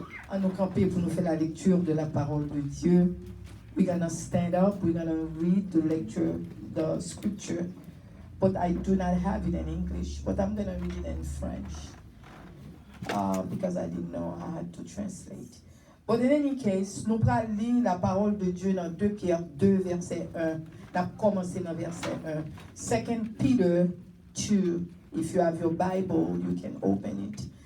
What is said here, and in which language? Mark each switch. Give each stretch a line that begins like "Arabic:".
French: Pour nous faire la lecture de la parole de Dieu.
English: We're going to stand up, we're going to read the lecture, the scripture, but I do not have it in English, but I'm going to read it in French because I didn't know I had to translate. But in any case,
French: nous allons lire la parole de Dieu dans 2 Pierre 2, verset 1. On a commencé dans verset 1.
English: 2 Peter 2, if you have your Bible, you can open it.